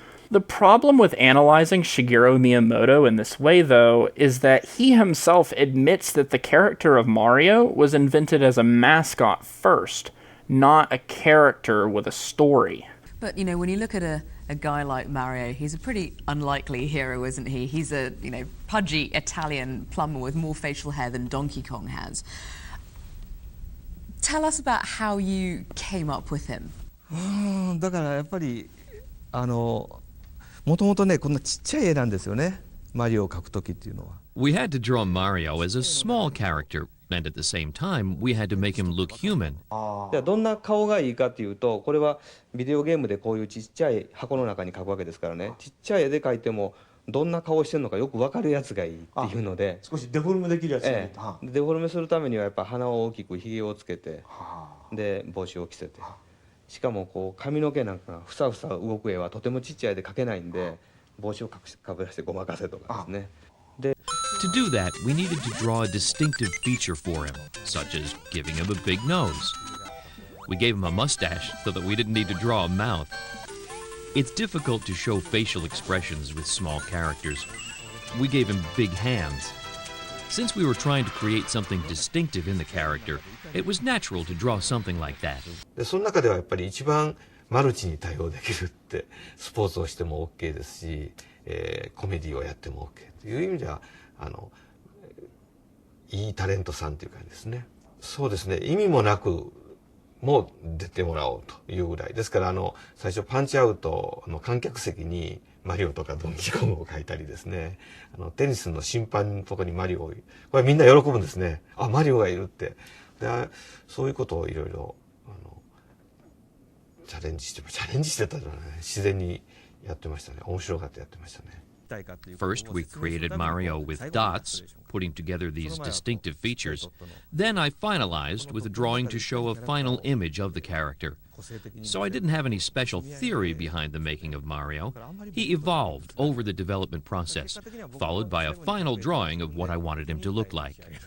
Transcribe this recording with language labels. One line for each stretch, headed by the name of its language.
English: The problem with analyzing Shigeru Miyamoto in this way, though, is that he himself admits that the character of Mario was invented as a mascot first, not a character with a story. But, you know, when you look at a guy like Mario, he's a pretty unlikely hero, isn't he? He's a, pudgy Italian plumber with more facial hair than Donkey Kong has. Tell us about how you came up with him.
Japanese: だからやっぱりもともとねこんなちっちゃい絵なんですよね。マリオを描くときっていうのは。
English: We had to draw Mario as a small character, and at the same time, we had to make him look human.
Japanese: じゃあどんな顔がいいかっていうと、これはビデオゲームでこういうちっちゃい箱の中に描くわけですからね。ちっちゃい絵で描いてもどんな顔してるのかよく分かるやつがいいっていうので。少しデフォルメできるやつ。デフォルメするためにはやっぱ鼻を大きくひげをつけて、で帽子を着せて。しかもこう髪の毛なんかがふさふさ動く絵はとてもちっちゃい絵で描けないんで、帽子をかぶらしてごまかせとかですね。
English: To do that, we needed to draw a distinctive feature for him, such as giving him a big nose. We gave him a mustache so that we didn't need to draw a mouth. It's difficult to show facial expressions with small characters. We gave him big hands. Since we were trying to create something distinctive in the character, it was natural to draw something like that.
Japanese: でその中ではやっぱり一番マルチに対応できるって、スポーツをしても OK ですし、コメディをやっても OK という意味ではいいタレントさんという感じですね。そうですね、意味もなくも出てもらおうというぐらいですから、最初パンチアウトの観客席にマリオとかドンキーコングを描いたりですね、テニスの審判のところにマリオを、これみんな喜ぶんですね。あ、マリオがいるって。でそういうことをいろいろチャレンジしてたじゃない、自然にやってましたね。面白がってやってましたね。
English: First, we created Mario with dots, putting together these distinctive features. Then I finalized with a drawing to show a final image of the character. So I didn't have any special theory behind the making of Mario. He evolved over the development process, followed by a final drawing of what I wanted him to look like.